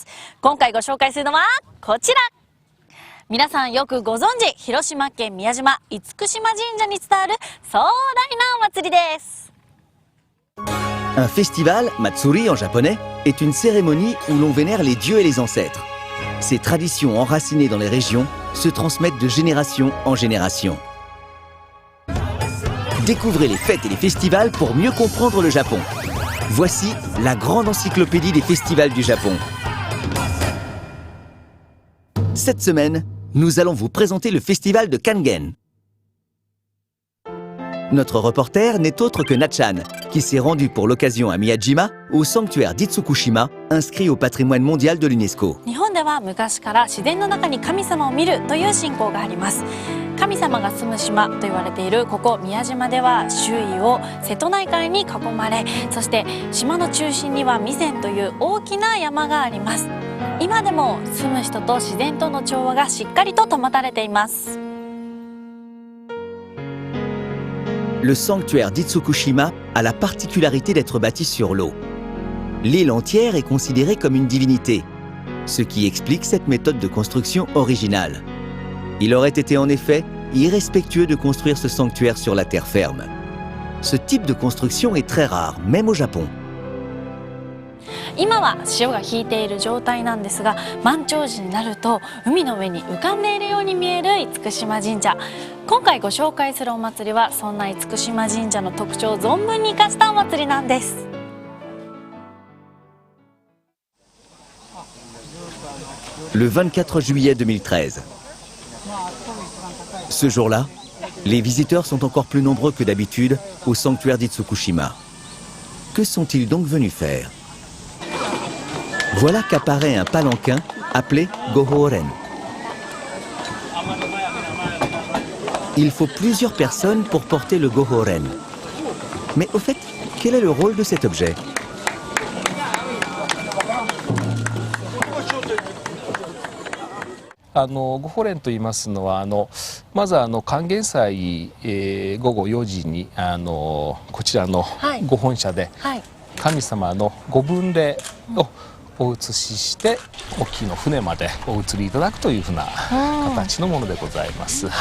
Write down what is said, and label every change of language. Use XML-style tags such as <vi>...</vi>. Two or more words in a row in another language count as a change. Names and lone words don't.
<ja>今回ご紹介するのはこちら。皆さんよくご存知、広島県宮島厳島神社に伝わる壮大なお祭りです。</ja> <fr>Un festival, Matsuri en japonais, est une cérémonie où l'on vénère les dieux et les ancêtres. Ces traditions enracinées dans les régions se transmettent de génération en génération. Découvrez les fêtes et les festivals pour mieux comprendre le Japon. Voici la grande encyclopédie des festivals du Japon. Cette semaine, nous allons vous présenter le festival de Kangen. Notre reporter n'est autre que Natchan, qui s'est rendu pour l'occasion à Miyajima, au sanctuaire d'Itsukushima, inscrit au patrimoine mondial de l'UNESCO.</fr> <ja>日本では昔から自然の中に神様を見るという信仰があります。神様が住む島と言われているここ宮島では周囲を瀬戸内海に囲まれ、そして島の中心には弥山という大きな山があります。今でも住む人と自然との調和がしっかりと保たれています。</ja> <fr>Le sanctuaire d'Itsukushima a la particularité d'être bâti sur l'eau. L'île entière est considérée comme une divinité, ce qui explique cette méthode de construction originale. Il aurait été en effet irrespectueux de construire ce sanctuaire sur la terre ferme. Ce type de construction est très rare, même au Japon.</fr> <ja>今は潮が引いている状態なんですが、満潮時になると海の上に浮かんでいるように見える厳島神社。今回ご紹介するお祭りはそんな厳島神社の特徴を存分に生かしたお祭りなんです。</ja> <fr>Le 24 juillet 2013. Ce jour-là, les visiteurs sont encore plus nombreux que d'habitude au sanctuaire d'Itsukushima. Que sont-ils donc venus faire ? Voilà qu'apparaît un palanquin appelé Gohoren. Il faut plusieurs personnes pour porter le Gohoren. Mais au fait, quel est le rôle de cet objet ?</fr> <ja>ご法蓮と言いますのはまず還元祭、午後4時にこちらのご本社で神様のご分霊をお移しして沖の船までお移りいただくというふうな形のものでございます。</ja>